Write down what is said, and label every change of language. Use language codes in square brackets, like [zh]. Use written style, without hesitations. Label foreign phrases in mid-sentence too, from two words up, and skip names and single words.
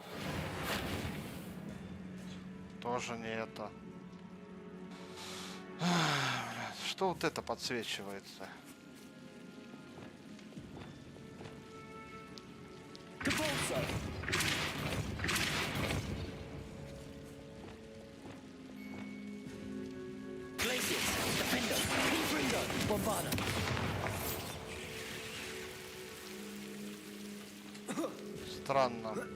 [ru] Тоже не это. Что вот это подсвечивается? Capulso. Glacius. Defender. Confringo. Bombarda. Странно.